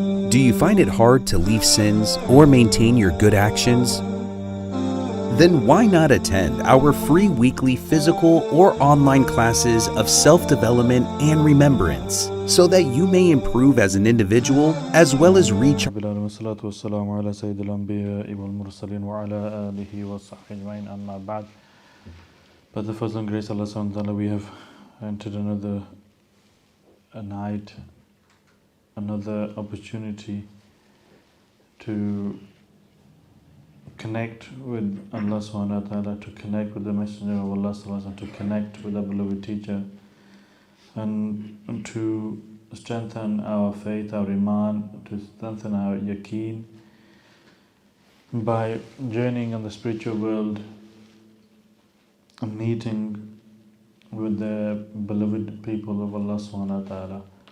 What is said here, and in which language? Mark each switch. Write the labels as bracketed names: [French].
[English] Do you find it hard to leave sins or maintain your good actions? Then why not attend our free weekly physical or online classes of self-development and remembrance so that you may improve as an individual as well as reach. [Arabic] والصلاة والسلام على سيد الأنبياء والمرسلين وعلى آله وصحبه أجمعين أما بعد. [English] By the first and grace of Allah subhanahu wa ta'ala, we have entered another night, another opportunity to connect with Allah subhanahu wa ta'ala, to connect with the Messenger of Allah sallallahu alaihi wasallam, to connect with our beloved teacher, and to strengthen our faith, our iman, to strengthen our yaqeen by journeying in the spiritual world and meeting with the beloved people of Allah subhanahu wa ta'ala.